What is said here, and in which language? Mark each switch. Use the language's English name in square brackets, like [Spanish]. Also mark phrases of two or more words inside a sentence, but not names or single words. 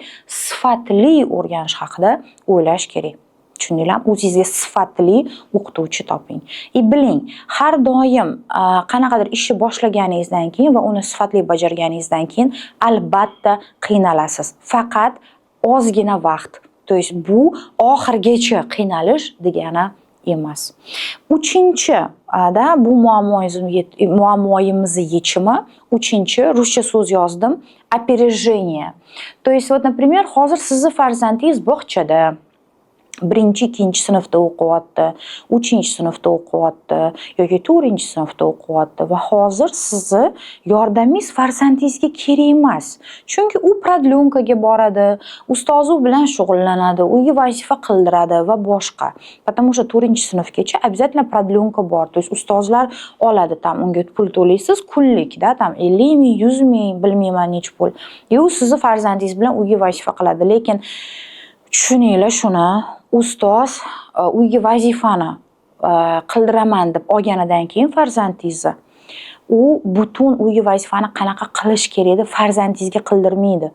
[Uzbek] Sifatli o'rganish haqida o'ylash kerak. Tushundinglarmi? O'zingizga sifatli o'qituvchi toping. Biling, har doim qanaqadir ishni boshlaganingizdan keyin va uni sifatli bajarganingizdan keyin albatta qiynalasiz. Faqat ozgina vaqt. [Russian] То есть [Uzbek] bu oxirgacha qiynalish degani emas. 3-da bu muammoyimizni yechimi. 3-chi ruscha so'z yozdim. [Russian] Опережение. То есть вот, например, [Uzbek] hozir sizni farzandingiz bog'chada 1-2 sinfda o'qiyapti, 3-sinfda o'qiyapti yoki 4-sinfda o'qiyapti va hozir sizni yordamingiz farzandingizga kerak emas. Chunki u prodlyonkaga boradi, ustozi bilan shug'ullanadi, uyga vazifa qildiradi va boshqa. [Russian] Потому что [Uzbek] 4-sinfgacha обязательно prodlyonka bor. [Russian] То есть [Uzbek] ustozlar oladi, tam unga pul to'laysiz kunlikda, tam 50 ming, 100 ming, bilmayman nech pul. U sizni farzandingiz bilan uyga vazifa qiladi, lekin tushuninglar shuni, ustoz uyga vazifani qildiraman deb olganidan keyin farzandingizni u butun uyga vazifani qanaqa qilish kerak deb farzandingizga qildirmaydi.